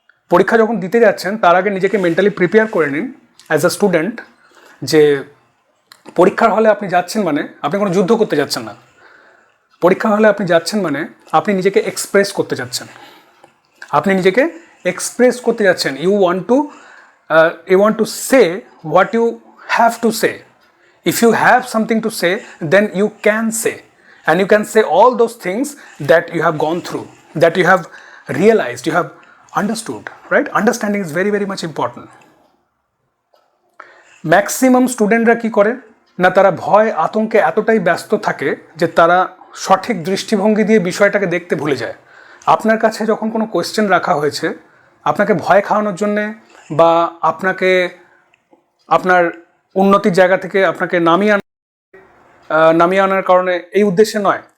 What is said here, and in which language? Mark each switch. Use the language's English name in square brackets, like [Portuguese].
[Bangla] পরীক্ষা যখন দিতে যাচ্ছেন তার আগে নিজেকে মেন্টালি প্রিপেয়ার করে নিন [English] as a student, [Bangla] যে পরীক্ষার হলে আপনি যাচ্ছেন মানে আপনি কোনো যুদ্ধ করতে যাচ্ছেন না। পরীক্ষা হলে আপনি যাচ্ছেন মানে আপনি নিজেকে এক্সপ্রেস করতে যাচ্ছেন, আপনি নিজেকে এক্সপ্রেস করতে যাচ্ছেন। [English] You want to say what you have to say. If you have something to say, then you can say. And you can say all those things that you have gone through, that you have realized, you have understood, right? Understanding is very, very much important. [Bangla] Maximum স্টুডেন্টরা কী করে না, তারা ভয় আতঙ্কে এতটাই ব্যস্ত থাকে যে তারা সঠিক দৃষ্টিভঙ্গি দিয়ে বিষয়টাকে দেখতে ভুলে যায়। আপনার কাছে যখন কোনো কোয়েশ্চেন রাখা হয়েছে আপনাকে ভয় খাওয়ানোর জন্যে বা আপনাকে আপনার উন্নতির জায়গা থেকে আপনাকে নামিয়ে আনার কারণে, এই উদ্দেশ্যে নয়।